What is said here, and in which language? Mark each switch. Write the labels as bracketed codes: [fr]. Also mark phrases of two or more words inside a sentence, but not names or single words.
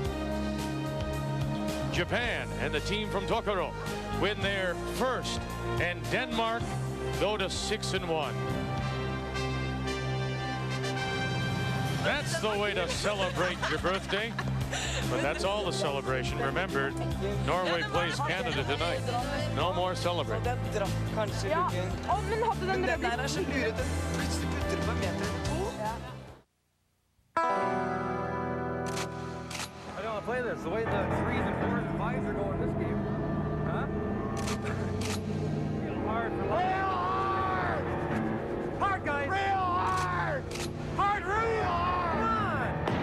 [en] Japan and the team from Tokoro win their first, and Denmark go to 6-1. That's the way to celebrate your birthday. But that's all the celebration. Remember, Norway plays Canada tonight. No more celebrating. [no] Ja, men hadde den røde. Der er så lurete. Plutselig putter du på en meter. [en] I don't want to play this. The way the 3s and 4s and 5s are going this game. Huh? Real hard for real hard! Hard, guys! Real hard! Hard, real hard!